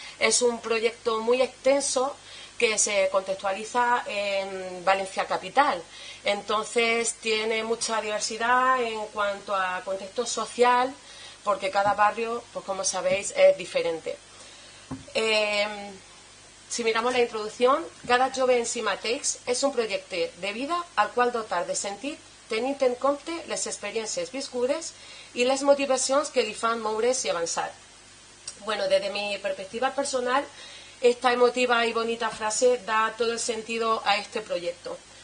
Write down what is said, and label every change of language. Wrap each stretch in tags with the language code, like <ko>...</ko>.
<es>Es un proyecto muy extenso que se contextualiza en Valencia Capital. Entonces tiene mucha diversidad en cuanto a contexto social, porque cada barrio, pues como sabéis, es diferente. Si miramos la introducción,</es> <ca>Cada jove en si mateix és un projecte de vida al qual dotar de sentit, tenint en compte les experiències viscudes i les motivacions que li fan moure's i avançar.</ca> <es>Bueno, desde mi perspectiva personal, esta emotiva y bonita frase da todo el sentido a este proyecto.</es>